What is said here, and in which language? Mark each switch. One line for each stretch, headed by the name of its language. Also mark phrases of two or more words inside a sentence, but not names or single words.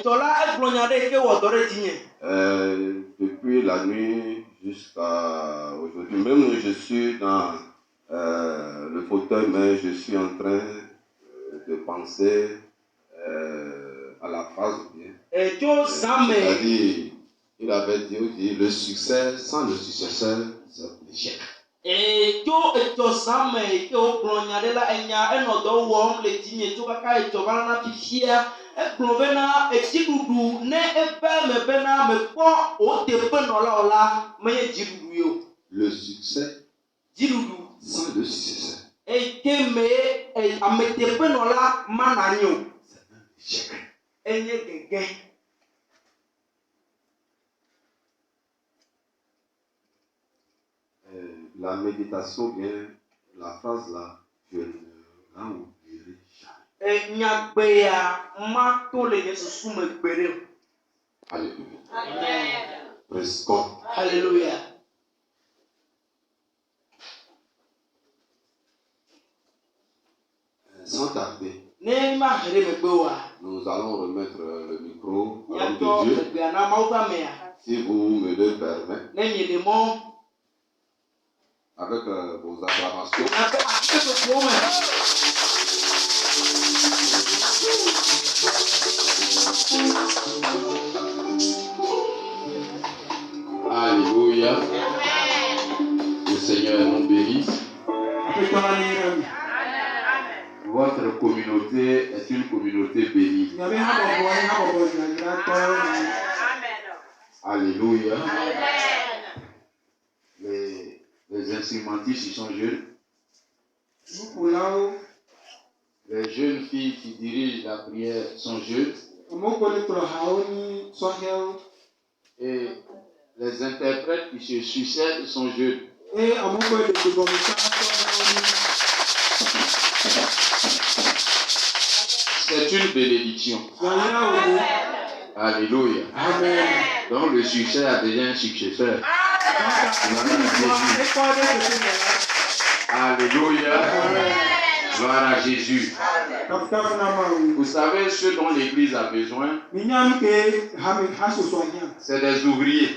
French: Depuis la nuit jusqu'à aujourd'hui, même je suis dans le fauteuil, mais je suis en train de penser à la phrase bien. C'est-à-dire, il avait dit, le succès sans le successeur, c'est l'échec.
Ewe: Tso etsɔ zãme yi ke wogblɔ nya ɖe la enya enɔ dɔ wɔm le dzinye tso kaka etsɔ va na fifia. Egblɔ bena edziɖuɖu ne ebe me bena mekpɔ wò teƒenɔlawo la menye dziɖuɖu ye o.
French: Le succès
Ewe: Dziɖuɖu
French: sans le succès.
Ewe: eke me ameteƒenɔla mana anyi o. Enye gege.
French: La méditation vient, la phrase là, je ne la oublierai jamais.
Ewe: Nyagbe ya mato le nye susu me gbe ɖe o.
French: Alléluia. Amen.
English: Praise God.
French: Alléluia. Sans tarder,
Ewe: Ne ma he ɖe megbe oa,
French: nous allons remettre le micro à l'homme
Ewe: miatɔ
French: de Dieu.
Ewe: egbea na Mawu ƒe amea.
French: Si vous me le permettez,
Ewe: Ne mi ɖe mɔ,
French: avec vos acclamations.
Ewe: miaƒe asibetotowo me.
French: Alléluia. Le Seigneur nous bénisse.
Ewe: Aƒetɔ la ne yra mi.
French: Votre communauté est une communauté bénie.
Ewe: Miaƒe habɔbɔ nye habɔbɔ dzadzratɔwo.
French: Alléluia. Les instrumentistes, ils sont jeunes.
Ewe: Nukulawo,
French: Les jeunes filles qui dirigent la prière sont jeunes.
Ewe: amewo le kplɔ hawo ni sɔhɛwo.
French: Et les interprètes qui se succèdent sont jeunes.
Ewe: Eye amewo le gbegɔmesa sɔhɛwo ni.
French: C'est une bénédiction.
Ewe: Yayra wo.
French: Alléluia. Amen. Donc le succès a déjà un successeur. Alléluia. Gloire à Jésus. Vous savez ce dont l'Église a besoin, c'est des ouvriers.